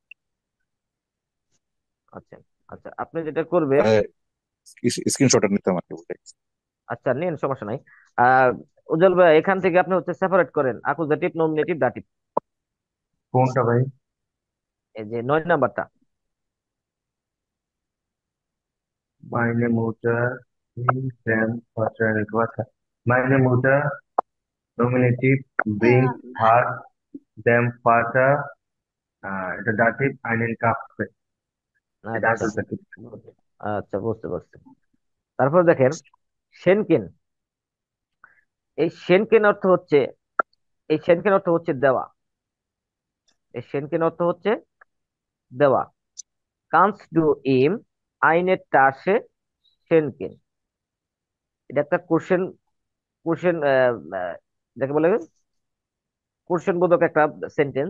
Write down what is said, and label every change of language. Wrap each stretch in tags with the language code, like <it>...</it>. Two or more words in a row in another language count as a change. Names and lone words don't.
<bn>আচ্ছা, আচ্ছা, আপনি যেটা করবেন, স্ক্রিনশট নিতাম আর কি বলে। আচ্ছা নিন, সমস্যা নাই। আহ উজ্জ্বল ভাই, এখান থেকে আপনি হচ্ছে সেপারেট করেন আকুজাটিভ নমিনেটিভ দাটিভ, কোনটা ভাই? এই যে 9 নাম্বারটা।</bn> <de>Meine Mutter bringt them Vater, Vater. Meine Mutter, Nominative, bringt her them Vater, এটা dative, einen Kaffee.</de> <bn>এটা আচ্ছা, accusative. আচ্ছা, বুঝতে পারছি। তারপর দেখেন সেনকেন, এই সেনকেন অর্থ হচ্ছে, এই সেনকেন অর্থ হচ্ছে দেওয়া, এই সেনকেন অর্থ হচ্ছে দেওয়া।</bn> <de>Kannst du ihm einer Tasse schenken,</de> <bn>এটা একটা কোশ্চেন, কোশ্চেন যাকে বলে কোশ্চেন বোধক একটা সেন্টেন্স।</bn>